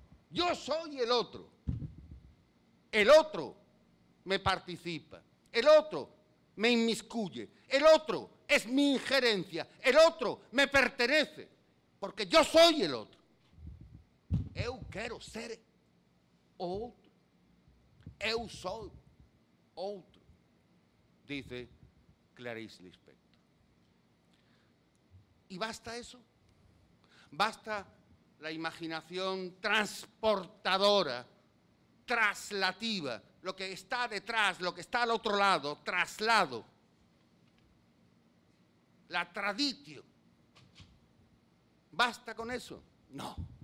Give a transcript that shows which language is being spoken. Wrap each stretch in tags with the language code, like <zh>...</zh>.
<es>Yo soy el otro. El otro me participa. El otro me inmiscuye, el otro es mi injerencia, el otro me pertenece, porque yo soy el otro.</es> <pt>Eu quero ser outro. Eu soy outro, dice Clarice Lispector.</pt> <es>¿Y basta eso? ¿Basta la imaginación transportadora, traslativa, lo que está detrás, lo que está al otro lado, traslado, la traditio? ¿Basta con eso? No.</es>